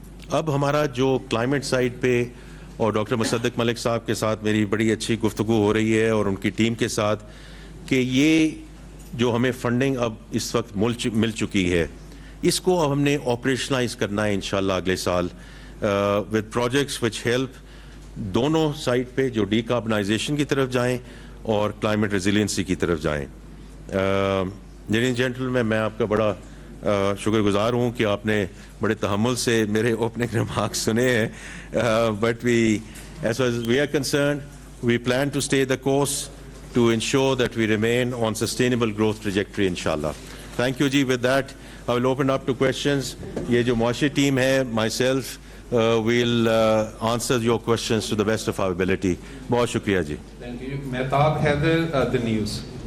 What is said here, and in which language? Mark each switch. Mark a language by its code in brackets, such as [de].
[ur] اب ہمارا جو کلائمیٹ سائڈ پہ, اور ڈاکٹر مصدق ملک صاحب کے ساتھ میری بڑی اچھی گفتگو ہو رہی ہے اور ان کی ٹیم کے ساتھ, کہ یہ جو ہمیں فنڈنگ اب اس وقت مل چکی ہے, اس کو اب ہم نے آپریشنلائز کرنا ہے انشاءاللہ اگلے سال [en] with projects which help [ur] دونوں سائڈ پہ, جو ڈی کاربنائزیشن کی طرف جائیں اور کلائمیٹ ریزیلینسی کی طرف جائیں. لیڈیز جینٹلمین, میں آپ کا بڑا شکر گزار ہوں کہ آپ نے بڑے تحمل سے میرے اوپننگ ریمارکس سنے ہیں, but [en] as far as we are concerned, we plan to stay the course to ensure that we remain on sustainable growth trajectory inshallah. Thank you ji. With that I will open up to questions. [ur] یہ جو معاشی team ہے, [en] myself we'll answer your questions to the best of our ability. [ur] بہت شکریہ جی. [en] Thank you. Mahtab Haider, the news.